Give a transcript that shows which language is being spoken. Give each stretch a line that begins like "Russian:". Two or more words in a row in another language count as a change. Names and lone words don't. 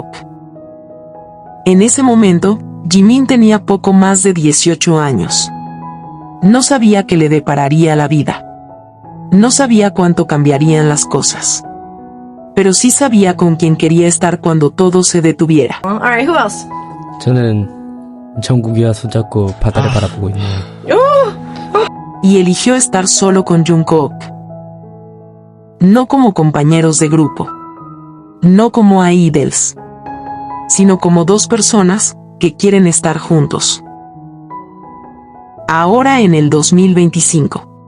Spanish: En ese momento, Jimin tenía poco más de 18 años. No sabía qué le depararía la vida. No sabía cuánto cambiarían las cosas. Pero sí sabía con quién quería estar cuando todo se detuviera.
English: Alright, who else?
Korean: 저는 정국이와 손잡고 바다를 바라보고 있는
Spanish: Y eligió estar solo con Jungkook. No como compañeros de grupo. No como idols. Sino como dos personas que quieren estar juntos. Ahora en el 2025.